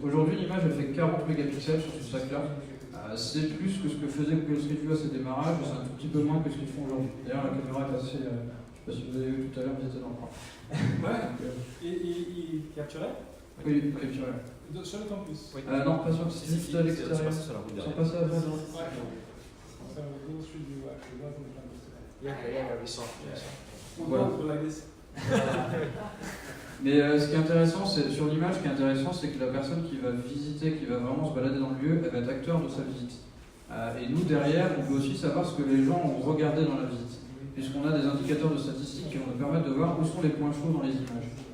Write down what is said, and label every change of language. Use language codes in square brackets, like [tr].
[fr] Aujourd'hui l'image elle fait 40 mégapixels sur ce sac-là. C'est plus que ce que faisait Google Street View à ses démarrages, c'est un tout petit peu moins que ce qu'ils font aujourd'hui. D'ailleurs la caméra est assez... je ne sais pas si vous avez vu tout à l'heure, vous étiez dans le coin. Ouais. Il capturait? Oui, il capturait. Sur le campus? Oui. Non, pas sur le site à l'extérieur. Ils sont passés à Brest. Ouais. [en] So Google Street View actually was on campus. Yeah, we saw. [fr] Voilà. Mais ce qui est intéressant, c'est sur l'image, ce qui est intéressant, c'est que la personne qui va visiter, qui va vraiment se balader dans le lieu, elle va être acteur de sa visite. Et nous, derrière, on peut aussi savoir ce que les gens ont regardé dans la visite, puisqu'on a des indicateurs de statistiques qui vont nous permettre de voir où sont les points chauds dans les images.